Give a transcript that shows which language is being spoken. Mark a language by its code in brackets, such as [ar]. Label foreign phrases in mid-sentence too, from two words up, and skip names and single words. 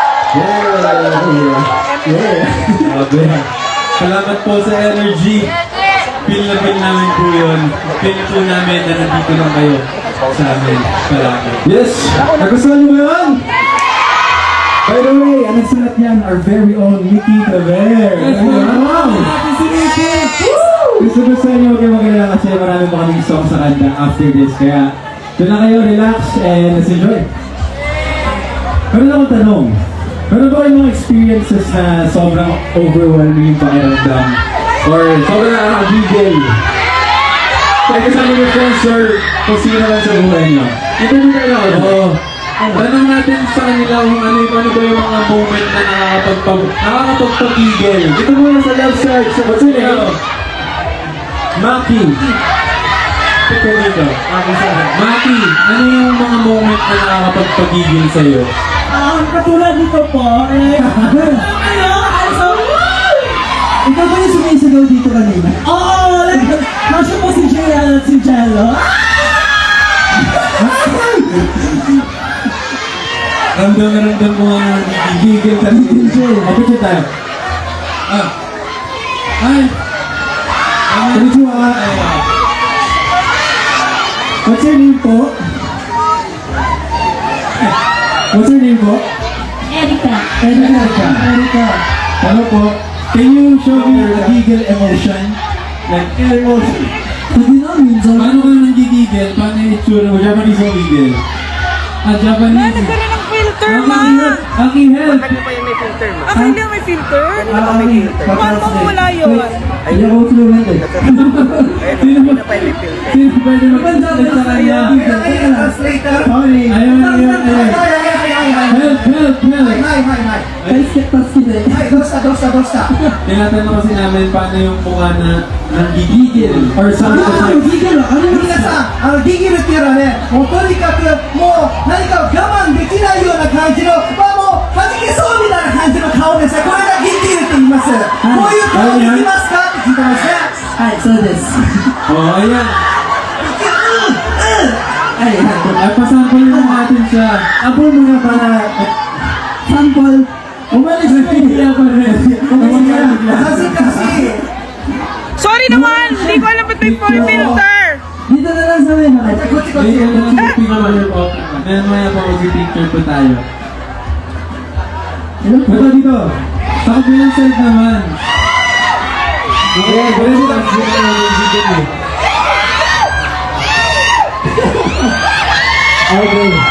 [tl] Grabe. Salamat po sa energy. Feel na feel namin po yun. Feel po namin na nandito lang kayo sa amin palagi. Yes! Nagustuhan niyo ba yun? [en] By the way, [tl] ang nagsulat niyan, [en] our very own Mickey Taver. [tl] Wow! Gusto niyo huwag kayo mag-alala kasi marami pa kaming song sa kanta [en] after this. [tl] Kaya doon lang kayo, relax, [en] and let's enjoy. [tl] Meron akong tanong. Meron ba kayong mga experiences na sobrang overwhelming yung pakiramdam? Or sobrang nakakagigil? Kaya kasama niyo friends or kung sino lang sa buhay niyo? Interview kayo ako. Oo. Tanong natin sa kanila kung ano ba yung mga moment na nakakapagpapigil. Dito muna sa left side. So, [en] what's your name? [tl] Maki. Ito dito. Maki, ano yung mga moment na nakakapagpagigil sa'yo? Katulad nito po, ikaw ba yung sumisigaw dito kanina? Oo! Nasya po si Jaya at si Jello. Ramdam na ramdam mo nga nagigigil ka rin. Kapit siya tayo. Ay! Konnichiwa. [en] What's your name po? What's your name po? [tl] Erika. Erika. Hello po. [en] Can you show me your giggle emotion? Like, emotion. [tl] Pwede na, minsan. Paano ka nagigigil? Paano yung itsura mo? Japanese mo gigil? Japanese. Nagkaroon ng filter, ma! Aking help! Ako hindi may filter. Paano mo wala yun? Hindi ako fluent eh. Sino pwede mag-translate sa kanya? Sorry. Ayun. Help! Kahit sektas sila eh. Tinatanong kasi namin paano yung mukha na nanggigigil or [en] sound effects. [tl] Gigil ah. Ano yung [ja] 皆さん、ギギルっていうのはね、もうとにかくもう何かを我慢できないような感じの、まあもう弾けそうみたいな感じの顔ですね。これがギギルって言います。こういう顔できますかって聞いてますね。はい、そうです。 [tl] Oh, ayan. [ja] はい、はい。 [tl] Ay, pasample mo natin siya. Apo muna para... Sample. Umalis na hindi ako rin. [ja] 恥ずかしい。 [tl] Sorry naman! Hindi ko alam ba't may [en] full filter! [tl] Dito na lang sa amin. [ja] こっちこっち。 [tl] Ayun lang yung picture po. Maya po mag-picture po tayo. Punta dito. Sa kabilang side naman. Okay, ganun dito. Okay.